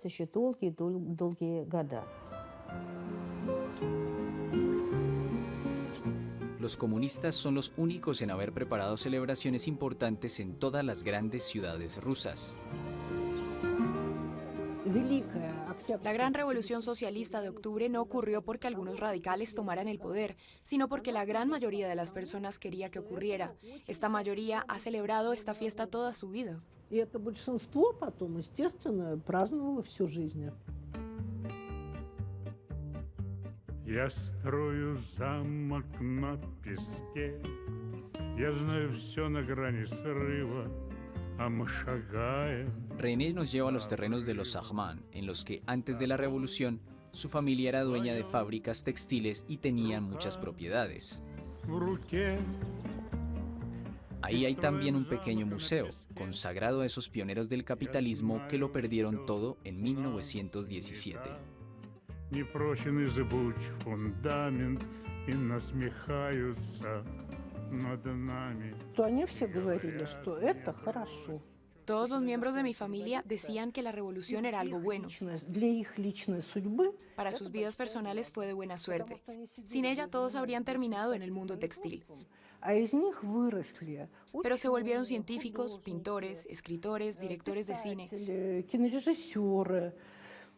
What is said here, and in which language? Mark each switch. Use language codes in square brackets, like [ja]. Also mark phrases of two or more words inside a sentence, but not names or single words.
[es] Los comunistas son los únicos en haber preparado celebraciones importantes en todas las grandes ciudades rusas. La gran revolución socialista de octubre no ocurrió porque algunos radicales tomaran el poder, sino porque la gran mayoría de las personas quería que ocurriera. Esta mayoría ha celebrado esta fiesta toda su vida. [ru] Я строю замок на песке, я знаю все на грани срыва, а мы шагаем. [es] René nos lleva a los terrenos de los Sahman, en los que antes de la revolución su familia era dueña de fábricas textiles y tenían muchas propiedades. Ahí hay también un pequeño museo, consagrado a esos pioneros del capitalismo que lo perdieron todo en 1917. [ru] Непрочный зыбуч фундамент и насмехаются над нами. [es] Todos los miembros de mi familia decían que la revolución era algo bueno. Para sus vidas personales fue de buena suerte. Sin ella todos habrían terminado en el mundo textil. Pero se volvieron científicos, pintores, escritores, directores de cine.